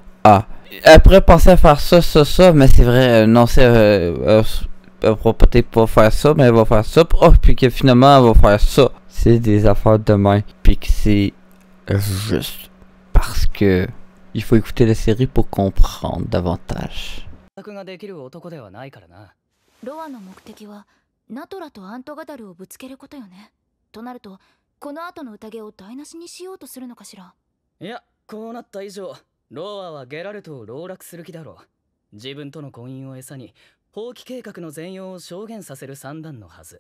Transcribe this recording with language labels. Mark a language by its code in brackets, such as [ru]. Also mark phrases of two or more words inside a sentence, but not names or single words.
[fr] Après penser à faire ça, mais c'est vrai, non, c'est elle va peut-être pas faire ça, mais elle va faire ça. Puis que finalement elle va faire ça. C'est des affaires de main. Puis que c'est juste parce que il faut écouter la série pour comprendre davantage. [ja] ができる男ではないからな。ロアの目的はナトラとアントガダルをぶつけることよね。となるとこの後の宴を台無しにしようとするのかしら。いや、こうなった以上、ロアはゲラルトを籠絡する気だろう。自分との婚姻を餌に放棄計画の全容を証言させる算段のはず。